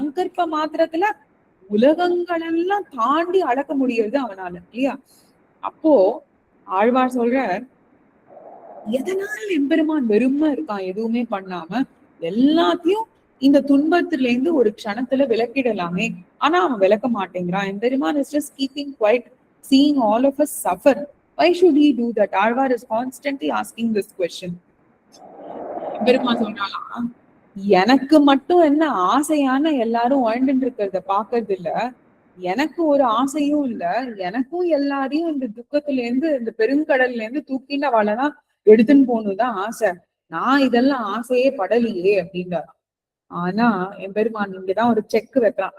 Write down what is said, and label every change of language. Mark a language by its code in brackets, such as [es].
[ta] சங்கல்ப மாத்திரத்துல உலகங்கள் எல்லாம் தாண்டி அளக்க முடியறது அவனால இல்லையா? அப்போ ஆழ்வார் சொல்ற, எதனால எம்பெருமான் வெறுமை இருக்கான் எதுவுமே பண்ணாம, எல்லாத்தையும் இந்த துன்பத்துல இருந்து ஒரு க்ஷணத்துல விளக்கிடலாமே. ஆனா அவன் விளக்க மாட்டேங்கிறான். [en] Emperuman is just keeping quiet, seeing all of us suffer. Why should he do that? Alvar is constantly asking this question. [ta] எம்பெருமான் சொல்றான், எனக்கு மட்டும் என்ன ஆசையான எல்லாரும் வாழ்ந்துட்டு இருக்கிறத பாக்குறது இல்ல, எனக்கு ஒரு ஆசையும் இல்ல, எனக்கும் எல்லாரையும் இந்த துக்கத்துல இருந்து இந்த பெருங்கடல்ல இருந்து தூக்கின்னு அவளதான் எடுத்துன்னு போகணும்தான் ஆசை. நான் இதெல்லாம் ஆசையே படலையே அப்படின்றான். ஆனா எம்பெருமான் இங்கதான் ஒரு செக் வைக்கலாம்.